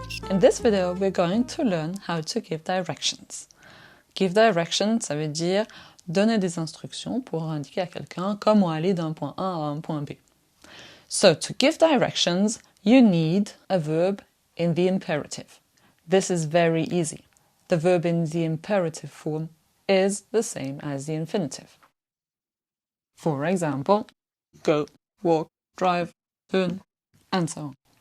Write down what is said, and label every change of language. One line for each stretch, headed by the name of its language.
English: In this video, we're going to learn how to give directions. Give directions,
French: ça veut dire donner des instructions pour indiquer à quelqu'un comment aller d'un point A à un point B.
English: So, to give directions, you need a verb in the imperative. This is very easy. The verb in the imperative form is the same as the infinitive. For example, go, walk, drive, turn, and so on.